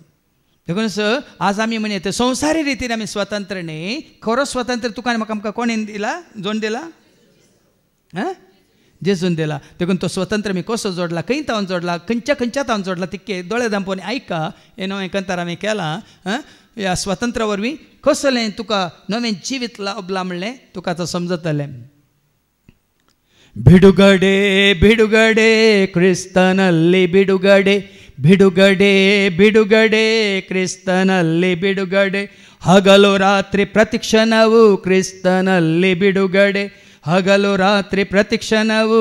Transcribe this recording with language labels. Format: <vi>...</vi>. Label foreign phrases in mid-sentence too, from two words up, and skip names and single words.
<kok>देखून आज आमी म्हणत संवसारी रितीन आमी स्वतंत्र न्ही खरो स्वतंत्र तुका आनी म्हाका आमकां कोणें दिला जोड दिला जेजून दिला. देखून तो स्वतंत्र मी कसो जोडला खंय तावन जोडला खंयच्या तावन जोडला तिके दोळे धांपोवन आयका हे नवें कंतार आमी केलां. ह्या स्वतंत्रा वरवीं कसलें तुका नवें जिवीत लाभलां म्हणलें तुका आतां समजतलें.</kok> <kn>ಬಿಡುಗಡೆ ಬಿಡುಗಡೆ ಕ್ರಿಸ್ತನಲ್ಲಿ ಬಿಡುಗಡೆ ಬಿಡುಗಡೆ ಬಿಡುಗಡೆ ಕ್ರಿಸ್ತನಲ್ಲಿ ಬಿಡುಗಡೆ ಹಗಲು ರಾತ್ರಿ ಪ್ರತಿಕ್ಷಣವು ಕ್ರಿಸ್ತನಲ್ಲಿ ಬಿಡುಗಡೆ ಹಗಲು ರಾತ್ರಿ ಪ್ರತಿಕ್ಷಣವು</kn>